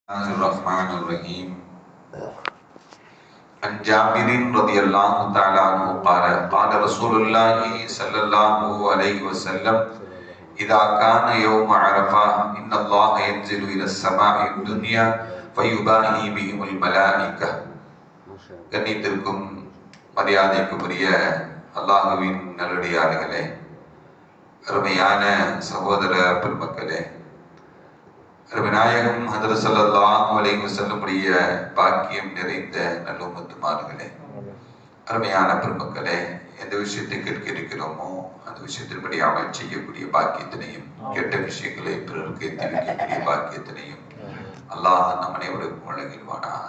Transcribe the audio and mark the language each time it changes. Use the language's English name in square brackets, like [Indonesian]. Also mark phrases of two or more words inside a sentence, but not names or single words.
[Arabic] الرحمن الرحيم عن جابر رضي الله تعالى عنه قال رسول الله صلى الله عليه وسلم إذا كان يوم عرفة إن الله ينزل إلى السماء الدنيا فيباهي بهم الملائكة. [Tamil] கண்ணியத்திற்கும் மரியாதைக்குரிய அல்லாஹ்வின் நல்லடியார்களே, அருமையான சகோதர பெருமக்களே, நாயகம் ஹதரத் [Arabic] صلى الله عليه وسلم [Tamil] உடைய பாக்கியம் நிறைந்த நல்லும்மத்துமார்களே, அருமையான பெருமக்களே, எந்த விஷயத்தை கேட்க இருக்கிறோமோ அந்த விஷயத்தின்படி அமல் செய்யக்கூடிய பாக்கியத்தினையும், கெட்ட விஷயங்களை பிறருக்கு எத்தி வைக்கக்கூடிய பாக்கியத்தினையும் அல்லாஹ் நம் அனைவருக்கும் வழங்கிடுவானாக.